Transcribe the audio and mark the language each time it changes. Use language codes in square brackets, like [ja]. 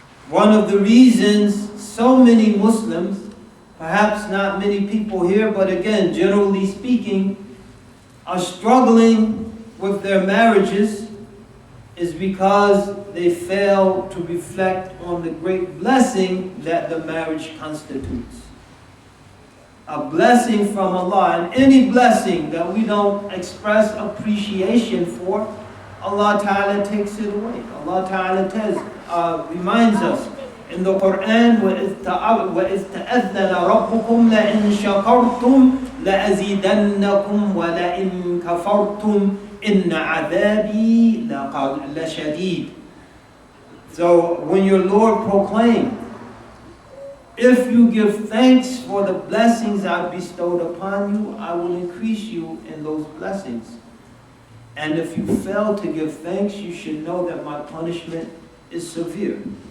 [en] One of the reasons so many Muslims, perhaps not many people here, but again, generally speaking, are struggling with their marriages is because they fail to reflect on the great blessing that the marriage constitutes. A blessing from Allah, and any blessing that we don't express appreciation for, Allah Ta'ala takes it away. Allah Ta'ala reminds us in the Quran, [ar] وَإِذْ تَأَذَّنَ رَبُّكُمْ لَإِن شَكَرْتُمْ لَأَزِيدَنَّكُمْ وَلَإِن كَفَرْتُمْ إِنَّ عَذَابِي لَشَدِيدٌ. [en] So when your Lord proclaimed, if you give thanks for the blessings I've bestowed upon you, I will increase you in those blessings. And if you fail to give thanks, you should know that my punishment is severe.